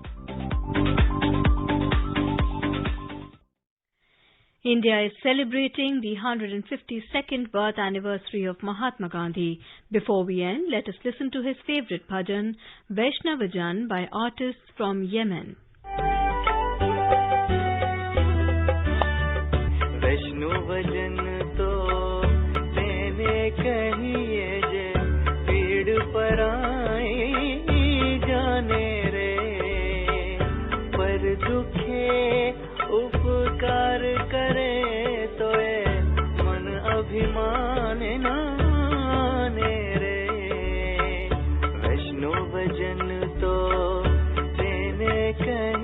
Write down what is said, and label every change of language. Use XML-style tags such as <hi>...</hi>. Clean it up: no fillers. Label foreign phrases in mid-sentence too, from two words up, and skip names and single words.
<en>India is celebrating the 152nd birth anniversary of Mahatma Gandhi. Before we end, let us listen to his favorite bhajan, Vaishnavajan, by artists from Yemen.</en> <gu>વૈષ્ણવજન તો તેને કહીએ જે પીડ પરાઈ જાણે રે પર દુઃખે ઉપકાર કરે તો મન અભિમાન નાણે રે વૈષ્ણવ જન તો તેને</gu>